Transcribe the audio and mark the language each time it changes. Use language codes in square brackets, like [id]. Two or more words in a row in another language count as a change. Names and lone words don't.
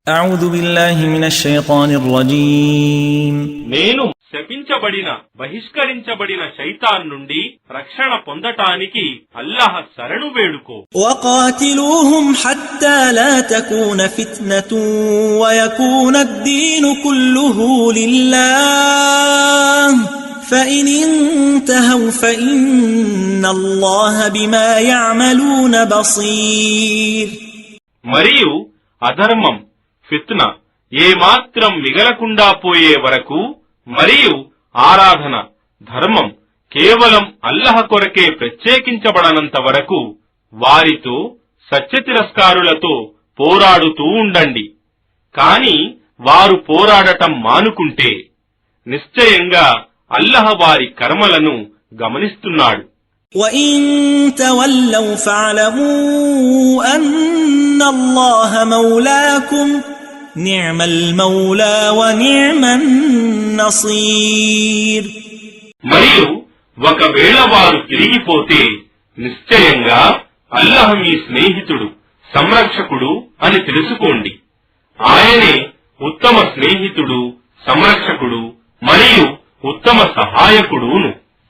[ar] أعوذ بالله من الشيطان الرجيم [te] నేను శపించబడిన బహిష్కరించబడిన శైతాన్ నుండి రక్షణ పొందటానికి అల్లాహ్ శరణు వేడుకో. [ar] وقاتلوهم حتى لا تكون فتنة ويكون الدين كله لله فإن انتهوا فإن الله بما يعملون بصير. [te] మరియు అధర్మం ఫిత్న ఏమాత్రం మిగలకుండా పోయే వరకు మరియు ఆరాధన ధర్మం కేవలం అల్లాహ్ కొరకే ప్రత్యేకించబడనంత వరకు వారితో సత్యతిరస్కారులతో పోరాడుతూ ఉండండి. కాని వారు పోరాడటం మానుకుంటే నిశ్చయంగా అల్లాహ్ వారి కర్మలను గమనిస్తున్నాడు. [ar] وَإِن تَوَلَّوْا فَاعْلَمُوا أَنَّ اللَّهَ مَوْلَاكُمْ نِعْمَ الْمَوْلَى وَنِعْمَ النَّصِيرُ. [te] మరియు ఒకవేళ వారు తిరిగిపోతే నిశ్చయంగా అల్లాహ్ మీ స్నేహితుడు సంరక్షకుడు అని తెలుసుకోండి. ఆయనే ఉత్తమ స్నేహితుడు సంరక్షకుడు మరియు ఉత్తమ సహాయకుడును.